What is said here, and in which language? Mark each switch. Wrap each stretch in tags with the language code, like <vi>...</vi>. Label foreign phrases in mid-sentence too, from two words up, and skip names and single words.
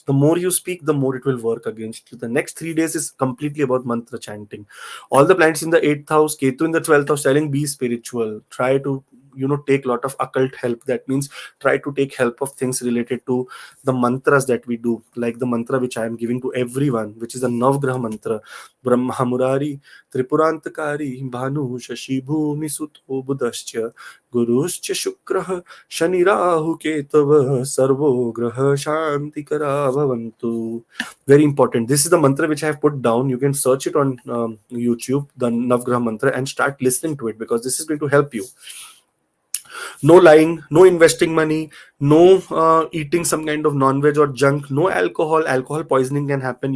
<en>The more you speak, the more it will work against you. The next 3 days is completely about mantra chanting. All the planets in the 8th house, Ketu in the 12th house, telling be spiritual. Try to, take a lot of occult help. That means try to take help of things related to the mantras that we do, like the mantra which I am giving to everyone, which is the Navgraha mantra.</en> <sa>Brahmaa Muraaris-Tripuraantakaarii Bhaanuh Shashii Bhuumisuto Budhash-Ca Gurush-Ca Shukrah Shani-Raahu-Ketavah Sarvo Graha Shantikara Bhavantu.</sa> <en>Very important. This is the mantra which I have put down. You can search it on YouTube, the Navgraha mantra, and start listening to it, because this is going to help you. No lying, no investing money, no eating some kind of non-veg or junk, no alcohol poisoning can happen.</en>